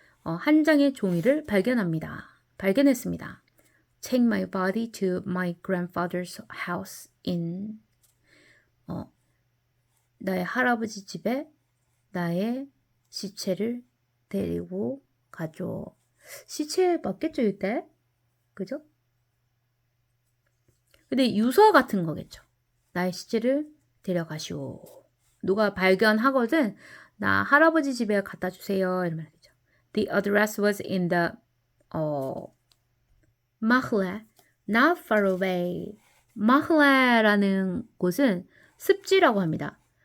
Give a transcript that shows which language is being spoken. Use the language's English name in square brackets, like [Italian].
[Korean] 한 장의 종이를 발견했습니다. [English] Take my body to my grandfather's house in [Korean] 나의 할아버지 집에 나의 시체를 데리고 가죠. 시체 맞겠죠, 이때? 그죠? 근데 유서 같은 거겠죠. 나의 시체를 데려가시오. 누가 발견하거든 나 할아버지 집에 갖다 주세요. 이런 말이죠. [English] The address was in the Mahle, not far away. [Korean] 마흐레라는 곳은 습지라고 합니다.